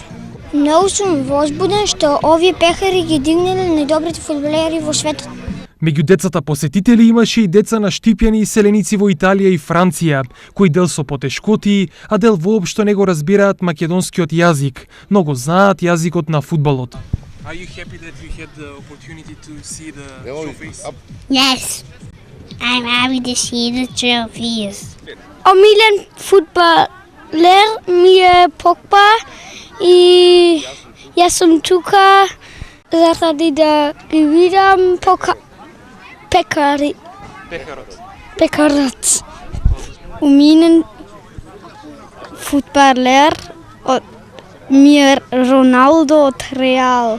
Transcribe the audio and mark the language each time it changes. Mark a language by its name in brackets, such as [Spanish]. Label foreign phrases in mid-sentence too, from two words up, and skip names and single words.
[Macedonian] Многу сум возбуден што овие пехари ги дигнале најдобрите фудбалери во светот. Меѓу децата посетители имаше и деца на штипјани и селеници во Италија и Франција, кои дел со потешкоти, а дел воопшто не го разбираат македонскиот јазик, но го знаат јазикот на фудбалот. [English] Are you happy that you had the opportunity to see the trophies? Yes. I'm happy to see the trophies. [Macedonian] Омилен фудбалер ми е Погба и јас сум тука заради да ги видам пекарот. Омилен фудбалер ми е Роналдо од Реал.